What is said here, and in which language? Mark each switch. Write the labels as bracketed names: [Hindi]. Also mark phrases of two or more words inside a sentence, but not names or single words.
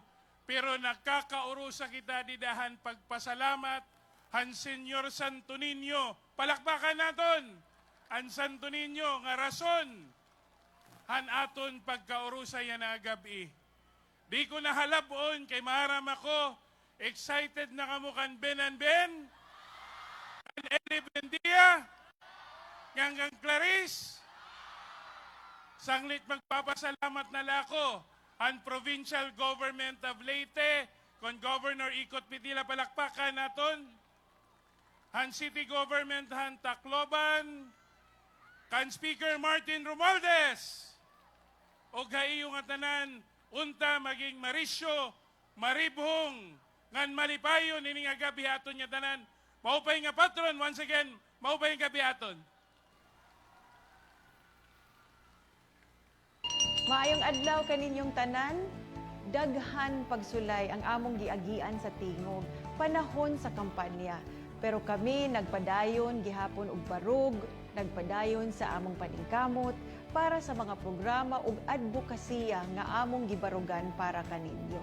[Waray] Pero nakakaurusa kita didahan pagpasalamat han Senyor Santo Niño. Palakpakan naton ang Santo Niño nga rason han aton pagkaurusa yan na gabi. Di ko nahalabon kay maharam ako. Excited na kamo kan Ben and Ben. Kan Eli Bendia. Hanggang Clarice. Sanglit magpapasalamat na lako. Ang Provincial Government of Leyte, kon Governor Ikot Pitila palakpakan naton. Han City Government han Tacloban, kan Speaker Martin Romualdez. O gaiyo nga tanan, unta maging Marisyo, Maribhong, ngan malipayon ini nga gabi aton nga tanan. Maupay nga patron, [English] once again, [Waray] maupay nga gabi aton. [Cebuano] Maayong adlaw kaninyong tanan, daghan pagsulay ang among giagian sa tingog, panahon sa kampanya. Pero kami nagpadayon gihapon og barug, nagpadayon sa among paningkamot para sa mga programa ug advokasya nga among gibarugan para kaninyo.